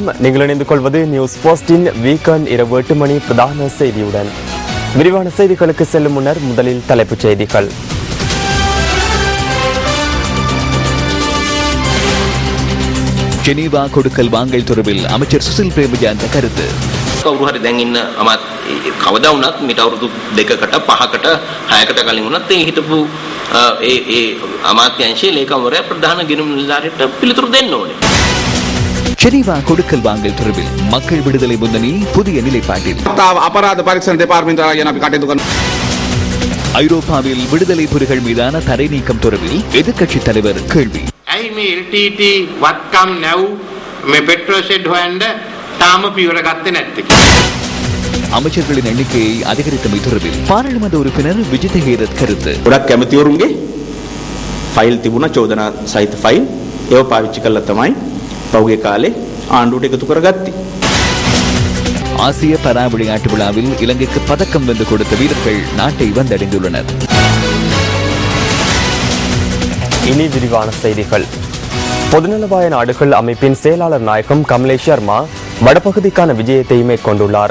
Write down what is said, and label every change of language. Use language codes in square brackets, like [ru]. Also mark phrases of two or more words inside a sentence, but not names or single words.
[ta] நீங்கள் இணைந்து கொள்வது நியூஸ் போஸ்டின் வீக்கெண்ட் இரவு 8 மணி பிரதான செய்தியுடன். விரிவான செய்திகளுக்கு செல்லும் முன்னர் முதலில் தலைப்புச் செய்திகள். ஜெனீவா கொடுக்கல் வாங்கல் தொடர்பில் அமைச்சர் சுசில் பிரேமஜாந்த கருத்து. [si] කවුරු හරි දැන් ඉන්න අමාත් කවදා වුණත් මිට අවුරුදු 2කට 5කට 6කට කලින් වුණත් ඒ හිටපු ඒ අමාත්‍යාංශයේ ලේකම්වරයා ප්‍රධාන ගිණුම් නිලධාරියට පිළිතුරු දෙන්න ඕනේ. [ta] ஜெனீவா கொடுக்கல் வாங்கல் தொடர்பில் மக்கள் விடுதலை முன்னணி புதிய நிலைப்பாட்டில். [si] අපරාධ පරීක්ෂණ දෙපාර්තමේන්තුව ගැන අපි කටයුතු කරනවා. [ta] ஐரோப்பாவில் விடுதலை புலிகள் மீதான தடை நீக்கம் தொடர்பில் எதிர்க்கட்சித் தலைவர் கேள்வி. [si] ඇයි මේ LTT වත්කම් නැව් මේ පෙට්‍රෝ ෂෙඩ් හොයන්න තාම පියවර ගත්තේ නැත්තේ කියලා. [ta] அமைச்சர்களின் எண்ணிக்கையை அதிகரித்தமை தொடர்பில் பாராளுமன்ற உறுப்பினர் விஜித ஹேரத் கருத்து. [si] ගොඩක් කැමතිවරුන්ගේ ෆයිල් තිබුණා චෝදනා සහිත ෆයිල් ඒව පාවිච්චි කළා තමයි පහුගිය කාලේ ආණ්ඩුවට එකතු කරගත්තේ. [ta] ஆசிய பரா விளையாட்டு விழாவில் இலங்கைக்கு பதக்கம் வென்று கொடுத்த வீரர்கள் நாட்டை வந்தடைந்துள்ளனர். இனி விரிவான செய்திகள். பொதுநலவாய நாடுகள் அமைப்பின் செயலாளர் நாயகம் கமலேஷ் சர்மா வடபகுதிக்கான விஜயத்தை மேற்கொண்டுள்ளார்.